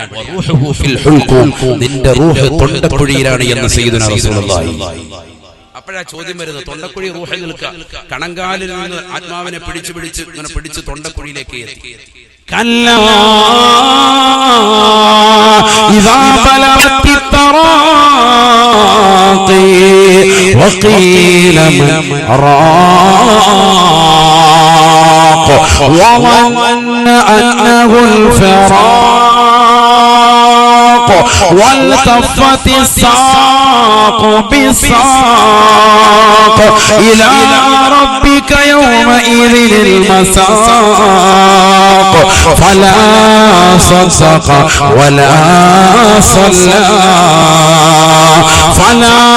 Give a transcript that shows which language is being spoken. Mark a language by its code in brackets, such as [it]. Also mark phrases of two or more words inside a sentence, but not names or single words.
[ml] നിന്റെ റൂഹ് തൊണ്ടക്കുഴിയിലാണ് എന്ന് [ar] سيدنا رسول الله. [ml] അപ്പോഴാ ചോദ്യം വരുന്നത്. തൊണ്ടക്കുഴി റൂഹിൽ നിൽക്കുക. കണങ്കാലിൽ നിന്ന് ആത്മാവിനെ പിടിച്ച് തൊണ്ടക്കുഴിയിലേക്ക് എത്തി. [ar] كلا إذا بلغت التراقي وقيل من راق وظن أنه الفراق والتفت الساق بالساق إلى ربك يومئذ المساق فلا صدق ولا صلى فلا